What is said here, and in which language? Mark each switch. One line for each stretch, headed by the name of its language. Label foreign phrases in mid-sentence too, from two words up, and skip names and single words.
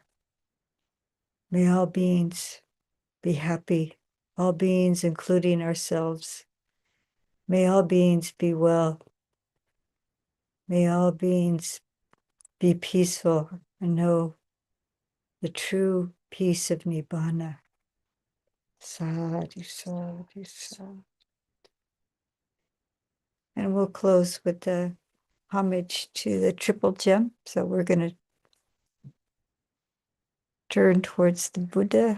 English: May all beings be happy, all beings, including ourselves. May all beings be well. May all beings be peaceful and know the true peace of Nibbana.
Pali: Sadhu, sadhu, sadhu.
English: And we'll close with the homage to the triple gem. So we're going to turn towards the Buddha.